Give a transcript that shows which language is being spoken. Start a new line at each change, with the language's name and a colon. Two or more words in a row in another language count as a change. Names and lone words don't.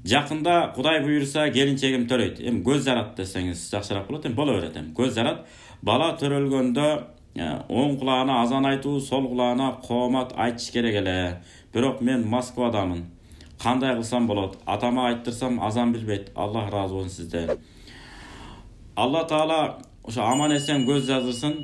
Kazakh: Жақында Құдай бұйырса келіншегім төрөйт. Көз жарат десеңіз жақсырақ болады.
Kyrgyz: Бола берет. Көз жарат. Бала төрөлгөндө оң кулағына азан айтуу, сол кулағына коомат айтыш керек эле. Бирок мен Москвадамын. Кандай кылсам болот? Атама айттырсам азан билбейт. Аллах разы болсун сизден. Алла Таала ошо аман эсен көз жаздырсын.